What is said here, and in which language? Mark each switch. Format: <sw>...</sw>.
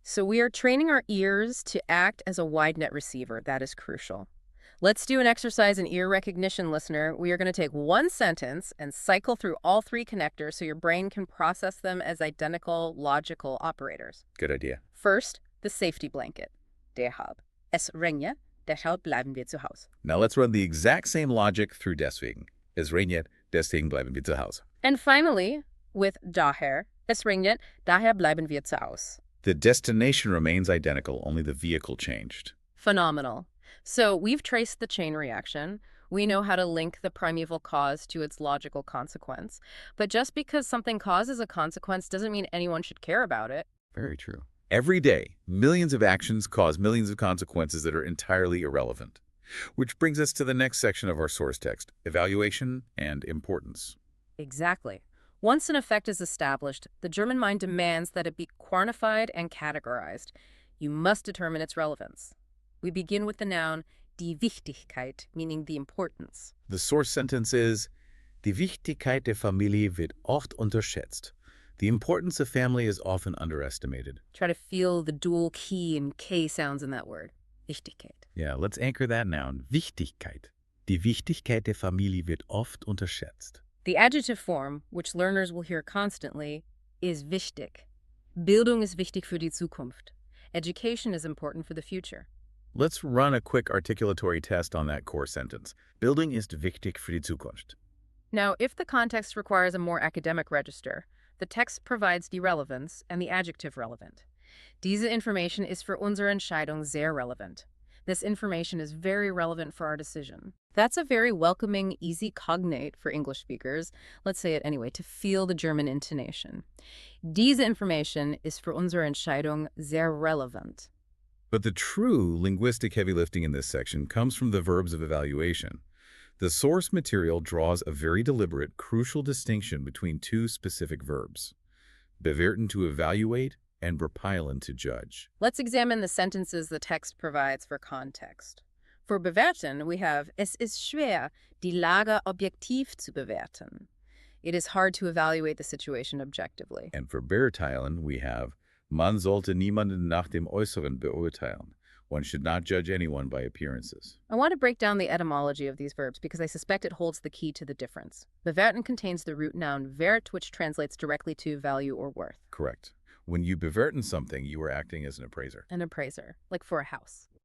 <en>So we are training our ears to act as a wide net receiver. That is crucial. Let's do an exercise in ear recognition, listener. We are going to take one sentence and cycle through all 3 connectors so your brain can process them as identical logical operators. Good idea. First, the safety blanket.</en> <de>Deshalb. Es regnet, deshalb bleiben wir zu Hause.</de> <en>Now let's run the exact same logic through deswegen.</en> <de>Es regnet, deswegen bleiben wir zu Hause.</de> <en>And finally, with daher.</en> <de>Es regnet, daher bleiben wir zu Hause.</de> <en>The destination remains identical, only the vehicle changed. Phenomenal. So we've traced the chain reaction. We know how to link the primeval cause to its logical consequence. But just because something causes a consequence doesn't mean anyone should care about it. Very true. Every day, millions of actions cause millions of consequences that are entirely irrelevant. Which brings us to the next section of our source text, evaluation and importance. Exactly. Once an effect is established, the German mind demands that it be quantified and categorized. You must determine its relevance. We begin with the noun die Wichtigkeit, meaning the importance. The source sentence is,</en> <de>Die Wichtigkeit der Familie wird oft unterschätzt.</de> <en>The importance of family is often underestimated. Try to feel the dual key and K sounds in that word.</en> <de>Wichtigkeit.</de> <en>Yeah, let's anchor that noun.</en> <de>Wichtigkeit. Die Wichtigkeit der Familie wird oft unterschätzt.</de> <en>The adjective form, which learners will hear constantly, is wichtig.</en> <de>Bildung ist wichtig für die Zukunft.</de> <en>Education is important for the future. Let's run a quick articulatory test on that core sentence.</en> <de>Bildung ist wichtig für die Zukunft.</de> <en>Now, if the context requires a more academic register, the text provides the relevance and the adjective relevant.</en> <de>Diese Information ist für unsere Entscheidung sehr relevant.</de> <en>This information is very relevant for our decision. That's a very welcoming, easy cognate for English speakers. Let's say it anyway, to feel the German intonation.</en> <de>Diese Information ist für unsere Entscheidung sehr relevant.</de> <en>But the true linguistic heavy lifting in this section comes from the verbs of evaluation. The source material draws a very deliberate, crucial distinction between 2 specific verbs, bewerten to evaluate and bepeilen to judge. Let's examine the sentences the text provides for context. For bewerten, we have</en> <de>Es ist schwer, die Lage objektiv zu bewerten.</de> <en>It is hard to evaluate the situation objectively. And for beurteilen, we have</en> <de>Man sollte niemanden nach dem Äußeren beurteilen.</de> <en>One should not judge anyone by appearances. I want to break down the etymology of these verbs because I suspect it holds the key to the difference. Bewerten contains the root noun wert, which translates directly to value or worth. Correct. When you bewerten something, you are acting as an appraiser. An appraiser, like for a house.</en>